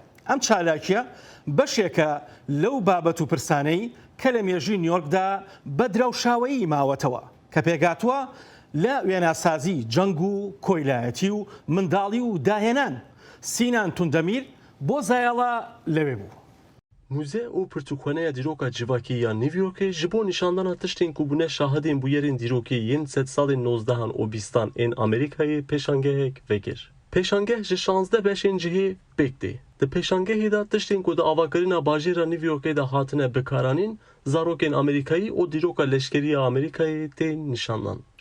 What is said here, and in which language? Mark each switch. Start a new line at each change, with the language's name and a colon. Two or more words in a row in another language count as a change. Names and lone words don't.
Central Kurdish: ئەم چالاکیە بەشێکە لەو بابەت و پرسانەی کە لە مێژووی نیویۆرکدا بە دراوشاوەیی ماوەتەوە کە پێگاتووە لە وێناسازی جەنگ و کۆیلایەتی و منداڵی و داهێنان. سینان توندەمیر بۆ زایەڵە لەوێ بوو.
Kurdish: موزه و پرتوکخانەیە دیرۆکە جیڤاکی یا نیویۆرکê ji bo nîşandana tiştên ku bûne şahidên bûyerên dîrokê yên sed salên 19 û 20 ên Amerîkayê pêşangehek vekir. Pêşangeh ji 16 beşên cihê pêk tê. Di pêşangehê de tiştên ku di avakirina bajêra Nîvyokê de hatine bikaranîn, zarokên Amerîkayî û dîroka leşkeriya Amerîkayê tê nîşandan.